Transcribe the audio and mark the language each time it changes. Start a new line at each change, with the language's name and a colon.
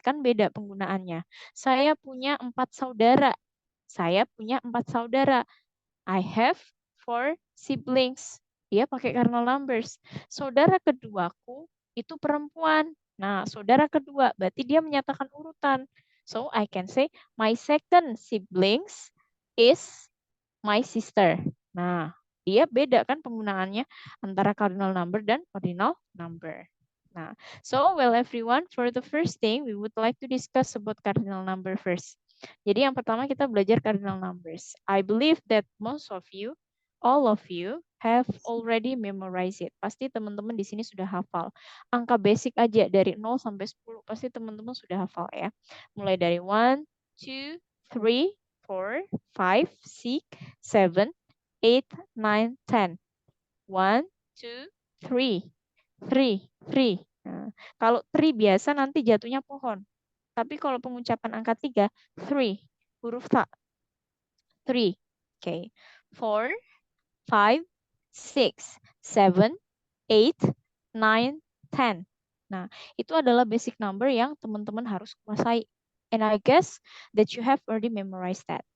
Indonesian: Kan beda penggunaannya. Saya punya 4 saudara. Saya punya 4 saudara.
English: I have 4 siblings.
Indonesian: Dia pakai cardinal numbers. Saudara keduaku itu perempuan. Nah, saudara kedua berarti dia menyatakan urutan.
English: So I can say my second siblings is my sister.
Indonesian: Nah, dia beda kan penggunaannya antara cardinal number dan ordinal number.
English: Nah, so well everyone, for the first thing we would like to discuss about cardinal number first.
Indonesian: Jadi yang pertama kita belajar cardinal numbers.
English: I believe that most of you, all of you have already memorized it.
Indonesian: Pasti teman-teman di sini sudah hafal. Angka basic aja dari 0 sampai 10 pasti teman-teman sudah hafal ya. Mulai dari 1, 2, 3, 4, 5, 6, 7, 8, 9, 10. 1, 2, 3. 3. Nah, kalau 3 biasa nanti jatuhnya pohon. Tapi kalau pengucapan angka 3, 3. Huruf ta. 3. Okay. 4, 5, 6, 7, 8, 9, 10. Nah, itu adalah basic number yang teman-teman harus kuasai.
English: And I guess that you have already memorized that.